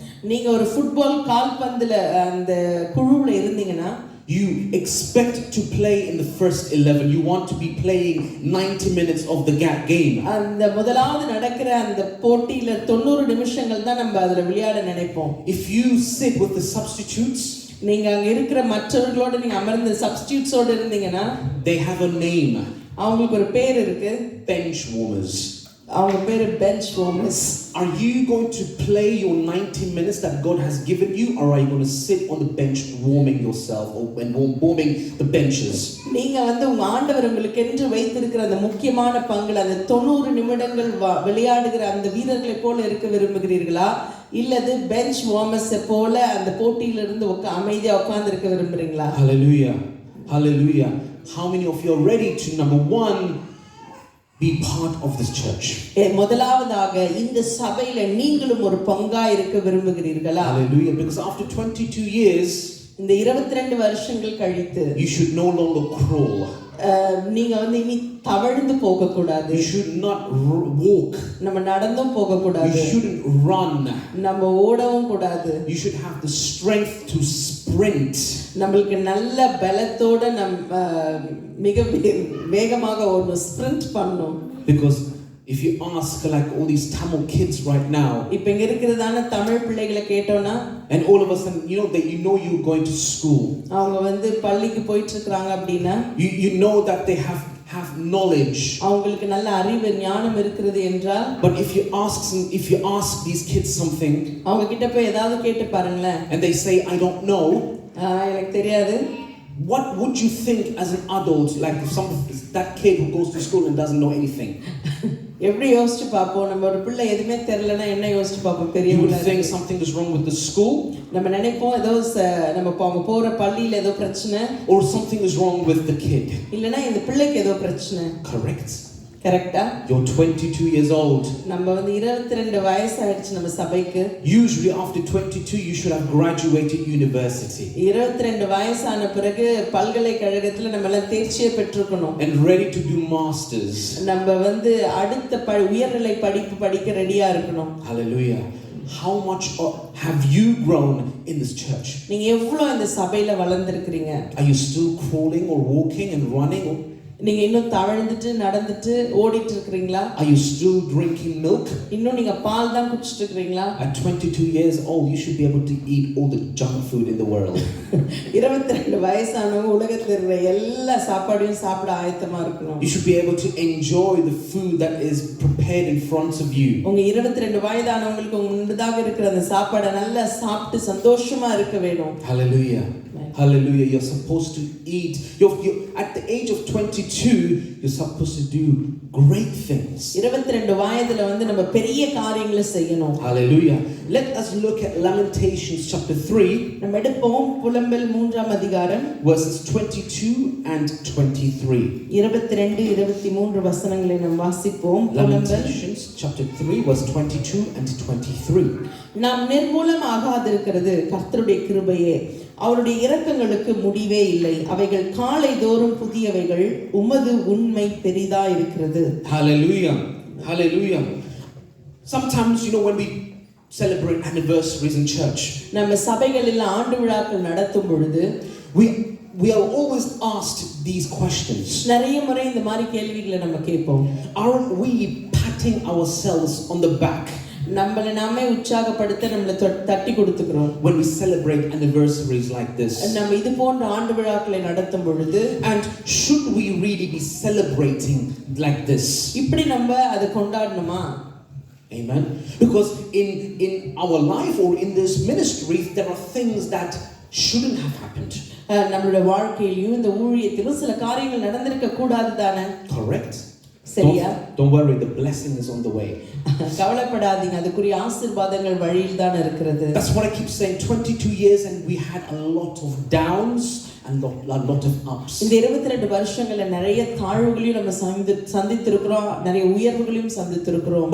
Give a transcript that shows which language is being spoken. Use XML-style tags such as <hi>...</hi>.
<ta>நீங்க ஒரு ஃபுட்பால் கால்பந்துல அந்த குழுவுல இருந்தீங்கன்னா,</ta> <en>you expect to play in the first 11. You want to be playing 90 minutes of the game.</en> <ta>அந்த முதலாவது நடக்கிற அந்த போட்டியில 90 நிமிஷங்கள் தான் நம்ம அதுல விளையாட நினைப்போம்.</ta> <en>If you sit with the substitutes,</en> <ta>நீங்க அங்க இருக்கிற மற்றவர்களோட நீங்க அமர்ந்த சப்ஸ்டிட்யூட்ஸோட இருந்தீங்கன்னா,</ta> <en>they have a name.</en> <ta>அவங்களுக்கு ஒரு பேர் இருக்கு,</ta> <en>bench warmers.</en> <ta>அவங்க பேரு bench warmers.</ta> <en>Are you going to play your 90 minutes that God has given you, or are you going to sit on the bench warming yourself or warming the benches?</en> <ta>நீங்க உங்க ஆண்டவர் உங்களுக்கு என்று வைத்திருக்கிற அந்த முக்கியமான பங்குல அந்த 90 நிமிடங்கள் விளையாடுகிற அந்த வீரர்களை போல இருக்க விரும்புகிறீர்களா, இல்லது bench warmers போல அந்த போட்டியில இருந்து அமைதியா உட்கார்ந்து இருக்க விரும்புறீங்களா?</ta> <en>Hallelujah. Hallelujah. how many of you are ready to, number one, be part of this church?</en> <ta>முதலாவதாக இந்த சபையில நீங்களும் ஒரு பங்கா இருக்க விரும்புகிறீர்களா?</ta> <en>Hallelujah. Because after 22 years,</en> <ta>இந்த 22 வருஷங்கள் கழித்து</ta> <en>you should no longer crawl.</en> <ta>நீங்க வந்து இனி தவழ்ந்து போக கூடாது.</ta> <en>You should not walk.</en> <ta>நம்ம நடந்தும் போக கூடாது.</ta> <en>You shouldn't run.</en> <ta>நம்ம ஓடவும் கூடாது.</ta> <en>You should have the strength to sprint.</en> <ta>நமக்கு நல்ல பலத்தோட மிக வேகமாக ஒரு ஸ்பிரிண்ட் பண்ணணும்.</ta> <en>Because if you ask like all these Tamil kids right now,</en> <ta>இப்போ இங்க இருக்குறதான தமிழ் பிள்ளைகளை கேட்டோம்னா,</ta> <en>and all of a sudden you're going to school,</en> <ta>அவங்க வந்து பள்ளிக்கு போயிட்டு இருக்காங்க அப்படினா,</ta> <en>you know that they have knowledge,</en> <ta>அவங்களுக்கு நல்ல அறிவு ஞானம் இருக்குது என்றால்,</ta> <en>but if you ask these kids something,</en> <ta>அவங்க கிட்ட போய் ஏதாவது கேட்டு பாருங்களேன்,</ta> <en>and they say I don't know,</en> <ta>எனக்கு தெரியாது,</ta> <en>what would you think as an adult, like that kid who goes to school and doesn't know anything?</en> <ta>எப்படி யோசிச்சு பாப்போம்? நம்ம ஒரு பிள்ளை எதுமே தெரியலனா என்ன யோசிச்சு பாப்போம்? பெரியவங்க</ta> <en>you would think something is wrong with the school,</en> <ta>நம்ம நினைப்போம் ஏதோ நம்ம போற பள்ளியில ஏதோ பிரச்சனை,</ta> <en>or something is wrong with the kid.</en> <ta>இல்லனா இந்த பிள்ளைக்கு ஏதோ பிரச்சனை.</ta> <en>Correct.</en> <ta>கரெக்ட்டா?</ta> <en>You're 22 years old.</en> <ta>நம்ம வந்து 22 வயசு ஆயிடுச்சு நம்ம சபைக்கு.</ta> <en>Usually after 22 you should have graduated university.</en> <ta>22 வயசான பிறகு பல்கலைக்கழகத்துல நம்ம எல்லாம் தேர்ச்சியை பெற்றிருக்கணும்.</ta> <en>And ready to do masters.</en> <ta>நம்ம வந்து அடுத்த உயர்நிலை படிப்பு படிக்க ரெடியா இருக்கணும்.</ta> <en>Hallelujah. How much have you grown in this church?</en> <ta>நீங்க எவ்வளவு இந்த சபையில வளர்ந்திருக்கீங்க?</ta> <en>Are you still crawling or walking and running?</en> <ta>நீங்க இன்னும் தவழ்ந்துட்டு நடந்துட்டு ஓடிட்டு இருக்கீங்களா?</ta> <en>Are you still drinking milk?</en> <ta>இன்னும் நீங்க பால் தான் குடிச்சிட்டு இருக்கீங்களா?</ta> <en>At 22 years old you should be able to eat all the junk food in the world.</en> <ta>22 வயசானவங்க உலகத்துல இருக்கிற எல்லா சாப்பாடையும் சாப்பிட ஆயத்தமா இருக்கணும்.</ta> <en>You should be able to enjoy the food that is prepared in front of you.</en> <ta>உங்க 22 வயதானவங்களுக்கு முன்னதாக இருக்கிற அந்த சாப்பாடை நல்லா சாப்பிட்டு சந்தோஷமா இருக்க வேணும்.</ta> <en>Hallelujah. Hallelujah. You're supposed to eat. You're at the age of 22, you're supposed to do great things.</en> <ta>22 வயதுல வந்து நம்ம பெரிய காரியங்களை செய்யணும்.</ta> <en>Hallelujah. Let us look at Lamentations chapter 3.</en> <ta>நம்ம எடுப்போம் புலம்பல் 3ஆம் அதிகாரம்</ta> <en>verses 22 and 23.</en> <ta>22 23 வசனங்களை நாம் வாசிப்போம்.</ta> <en>Lamentations chapter 3 verse 22 and 23.</en> <ta>நாம் நிர்மூலம் ஆகாதிருக்கிறது கர்த்தருடைய கிருபையே, அவருடைய இரக்கங்களுக்கு முடிவே இல்லை, அவைகள் காலைதோறும் புதியவைகள், உமது உண்மை பெரிதா இருக்கிறது.</ta> <en>Hallelujah. Hallelujah. Sometimes when we celebrate anniversaries in church,</en> <ta>நம்ம சபைகளில் ஆண்டு விழாக்கள் நடத்தும் பொழுது</ta> <en>we are always asked these questions.</en> <ta>நிறைய முறை இந்த மாதிரி கேள்விகளை நம்ம கேட்போம்.</ta> <en>Aren't we patting ourselves on the back</en> <ta>நம்மள நாமே உற்சாகப்படுத்த நம்மள தட்டி கொடுத்துக்கிறோம்</ta> <en>when we celebrate anniversaries like this?</en> <ta>நம்ம இது போன்ற ஆண்டு விழாக்களை நடத்தும் பொழுது,</ta> <en>and should we really be celebrating like this?</en> <ta>இப்படி நம்ம அதை கொண்டாடணுமா?</ta> <en>Amen. Because in our life or in this ministry there are things that shouldn't have happened.</en> <ta>நம்மளுடைய வாழ்க்கையிலும் இந்த ஊழியத்திலும் சில காரியங்கள் நடந்திருக்க கூடாது தானே?</ta> <en>Correct.</en> <ta>சரியா?</ta> <en>Don't worry, the blessing is on the way.</en> <ta>கவலைப்படாதீங்க, அதுக்குரிய ஆசீர்வாதங்கள் வழியில் தான் இருக்கிறது.</ta> <en>That's what I keep saying. 22 years and we had a lot of downs and a lot of ups.</en> <ta>இந்த 22 வருஷங்கள்ல நிறைய தாழ்வுகளையும் நம்ம சந்தித்திருக்கிறோம், நிறைய உயர்வுகளையும் சந்தித்திருக்கிறோம்.</ta>